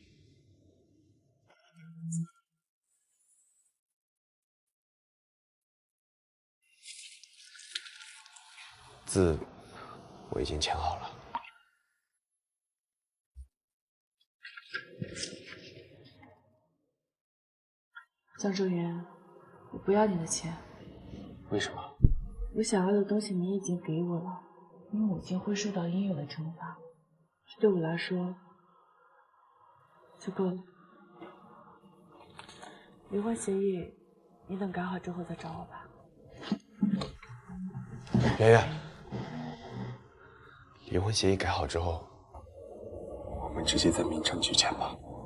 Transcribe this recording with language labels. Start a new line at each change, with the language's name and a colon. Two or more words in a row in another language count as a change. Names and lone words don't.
Chinese: 字我已經簽好了。江周云，我不要你的錢。為什麼？我想要的東西你已經給我了，你母親會受到應有的懲罰，這對我來說就夠了。離婚協議，你等改好之後再找我吧。圓圓，離婚協議改好之後，我們直接在民政局簽吧。